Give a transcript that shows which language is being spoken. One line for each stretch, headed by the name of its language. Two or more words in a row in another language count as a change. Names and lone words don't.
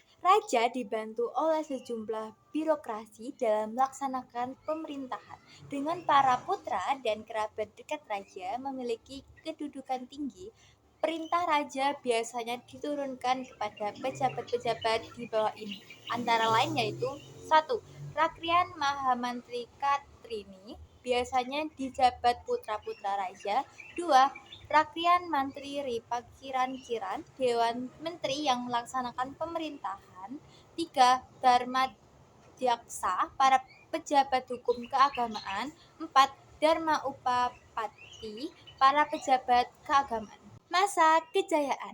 Indonesian: Raja dibantu oleh sejumlah birokrasi dalam melaksanakan pemerintahan. Dengan para putra dan kerabat dekat raja memiliki kedudukan tinggi, perintah raja biasanya diturunkan kepada pejabat-pejabat di bawah ini. Antara lain yaitu 1. Rakrian Mahamantri Katrini, biasanya dijabat putra-putra raja. 2. Rakrian Mantri Ripakiran-kiran, Dewan Menteri yang melaksanakan pemerintahan. 3. Dharma Dyaksa, para pejabat hukum keagamaan. 4. Dharma Upapati, para pejabat keagamaan. Masa kejayaan.